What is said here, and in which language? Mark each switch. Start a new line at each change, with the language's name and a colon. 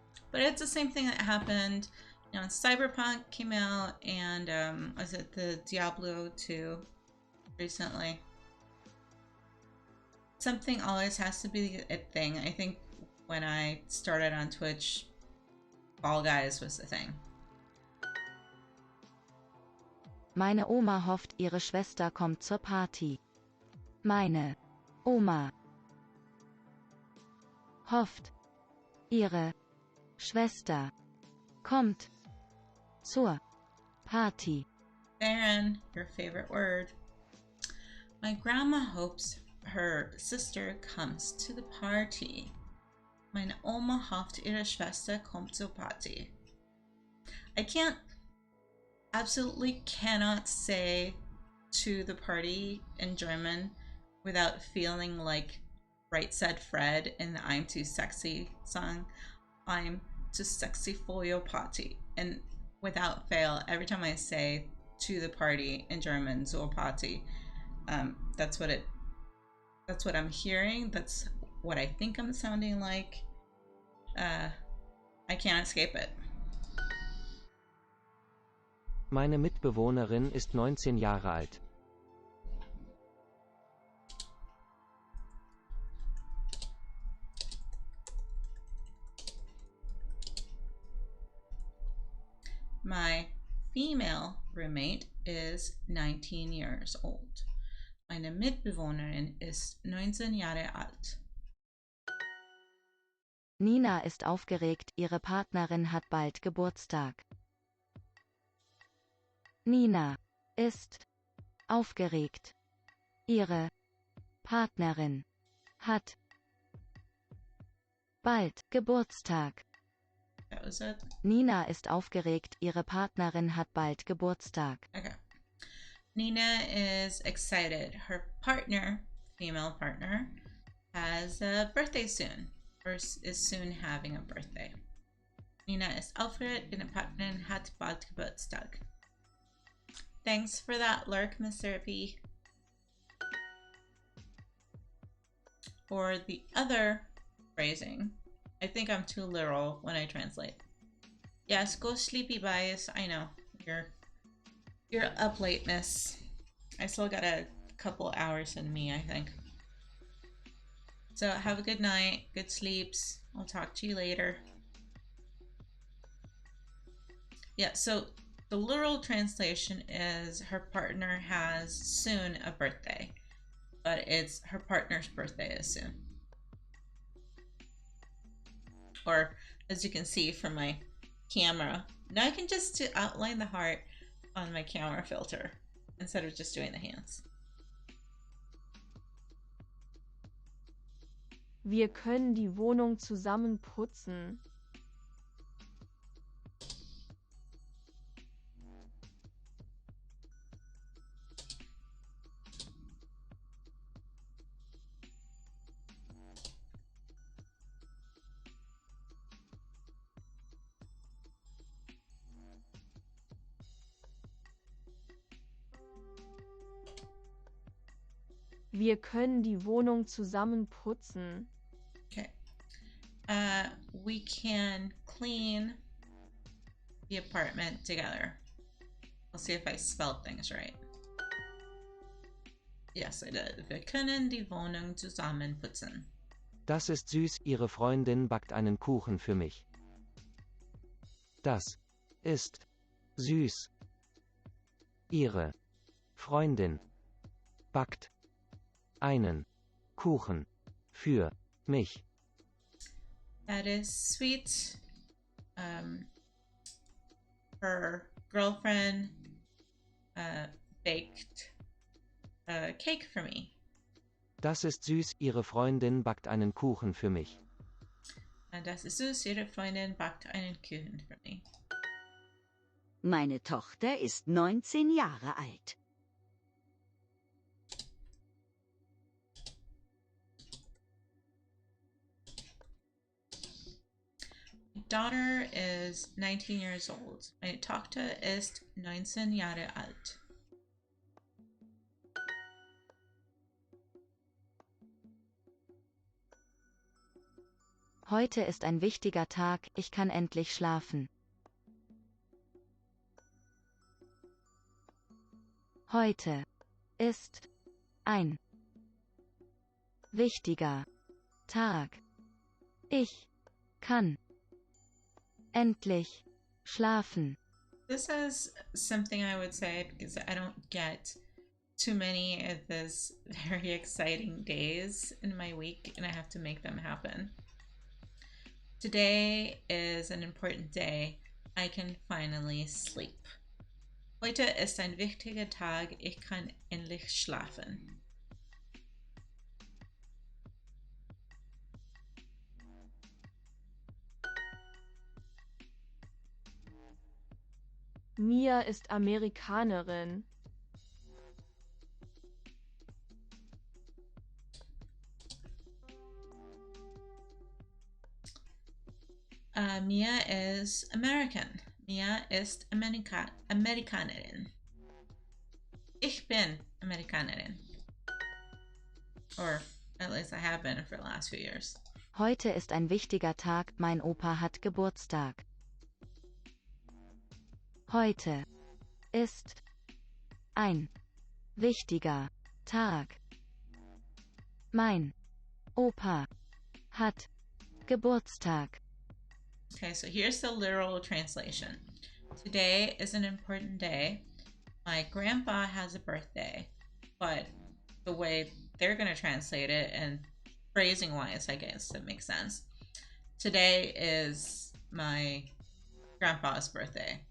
English: But it's the same thing that happened, you know, when Cyberpunk came out, and was it the Diablo 2 recently? Something always has to be a thing. I think when I started on Twitch, Fall Guys was the thing.
German: Meine Oma hofft, ihre Schwester kommt zur Party. Meine Oma hofft, ihre Schwester kommt zur Party.
English: Baron, your favorite word. My grandma hopes her sister comes to the party.
German: Meine Oma hofft, ihre Schwester kommt zur Party.
English: I absolutely cannot say to the party in German without feeling like Right Said Fred in the I'm Too Sexy song. I'm too sexy for your party. And without fail, every time I say to the party in German,
German: zur Party,
English: that's what I'm hearing. That's what I think I'm sounding like. I can't escape it.
German: Meine Mitbewohnerin ist 19 Jahre alt.
English: My female roommate is 19 years old.
German: Meine Mitbewohnerin ist 19 Jahre alt. Nina ist aufgeregt, ihre Partnerin hat bald Geburtstag. Nina ist aufgeregt. Ihre Partnerin hat bald Geburtstag.
English: That was it.
German: Nina ist aufgeregt, ihre Partnerin hat bald Geburtstag.
English: Okay. Nina is excited. Her partner, female partner, has a birthday soon, or is soon having a birthday.
German: Nina ist aufgeregt, ihre Partnerin hat bald Geburtstag.
English: Thanks for that, Lurk, Mr. P. For the other phrasing, I think I'm too literal when I translate. Yes, go sleepy, Bias. I know. You're up late, miss. I still got a couple hours in me, I think. So have a good night, good sleeps. I'll talk to you later. Yeah, so the literal translation is her partner has soon a birthday, but it's her partner's birthday is soon. Or as you can see from my camera, now I can just outline the heart on my camera filter instead of just doing the hands.
German: Wir können die Wohnung zusammen putzen. Wir können die Wohnung zusammen putzen.
English: Okay. We can clean the apartment together. I'll see if I spelled things right. Yes, I did.
German: Wir können die Wohnung zusammen putzen. Das ist süß, ihre Freundin backt einen Kuchen für mich. Das ist süß. Ihre Freundin backt einen Kuchen für mich.
English: That is sweet. Her girlfriend baked a cake for me.
German: Das ist süß, ihre Freundin backt einen Kuchen für mich. Das ist süß, ihre Freundin backt einen Kuchen für mich. Meine Tochter ist 19 Jahre alt.
English: My daughter is 19 years old.
German: Meine Tochter ist 19 Jahre alt. Heute ist ein wichtiger Tag, ich kann endlich schlafen. Heute ist ein wichtiger Tag. Ich kann endlich schlafen.
English: This is something I would say because I don't get too many of these very exciting days in my week and I have to make them happen. Today is an important day. I can finally sleep.
German: Heute ist ein wichtiger Tag. Ich kann endlich schlafen. Mia ist Amerikanerin.
English: Mia is American.
German: Mia ist Amerikanerin. Ich bin Amerikanerin.
English: Or at least I have been for the last few years.
German: Heute ist ein wichtiger Tag, mein Opa hat Geburtstag. Heute ist ein wichtiger Tag. Mein Opa hat Geburtstag.
English: Okay, so here's the literal translation. Today is an important day. My grandpa has a birthday, but the way they're going to translate it and phrasing wise, I guess it makes sense. Today is my grandpa's birthday.